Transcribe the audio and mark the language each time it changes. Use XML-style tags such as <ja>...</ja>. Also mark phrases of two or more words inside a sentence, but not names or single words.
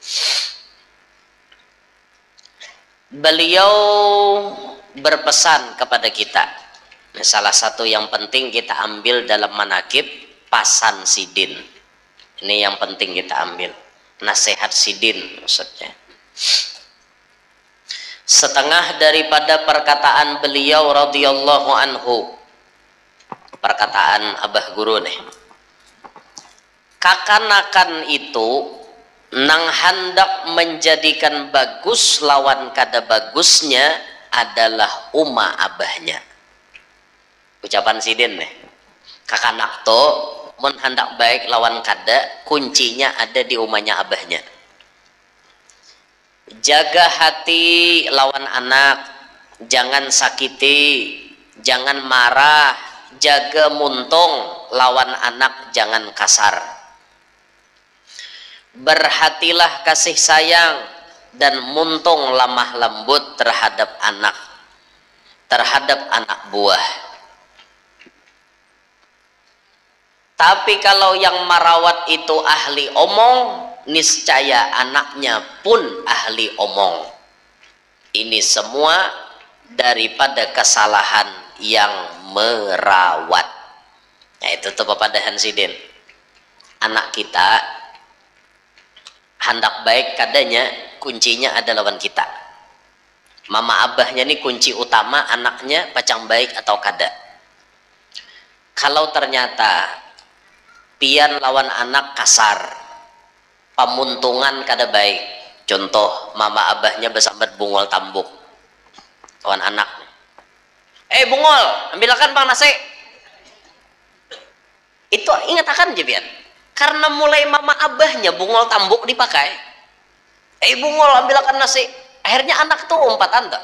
<id>Beliau berpesan kepada kita. Nah, salah satu yang penting kita ambil dalam manakib Pasan Sidin. Ini yang penting kita ambil nasihat sidin maksudnya. Setengah daripada perkataan beliau</id> <ar>رضي الله عنه,</ar> <bjn>perkataan abah guru nih, kakanakan itu nang hendak menjadikan bagus lawan kada bagusnya adalah uma abahnya. Ucapan sidin nih, kakanak to mun hendak baik lawan kada, kuncinya ada di umahnya abahnya. Jaga hati lawan anak, jangan sakiti, jangan marah, jaga muntung lawan anak, jangan kasar.</bjn> <id>Berhatilah kasih sayang dan muntung lemah lembut terhadap anak buah. Tapi kalau yang merawat itu ahli omong, niscaya anaknya pun ahli omong. Ini semua daripada kesalahan yang merawat. Nah itu tuh Bapak Dahan Sidin.</id> <bjn>Anak kita hendak baik kadanya, kuncinya ada lawan kita. Mama abahnya ini kunci utama anaknya pacang baik atau kada. Kalau ternyata pian lawan anak kasar, pamuntungan kada baik, contoh mama abahnya besambat bungol tambuk lawan anak, bungol ambilkan bang nasi, itu ingat akan je pian, karena mulai mama abahnya bungol tambuk dipakai, bungol ambilkan nasi, akhirnya anak tuh umpatan tuh.</bjn>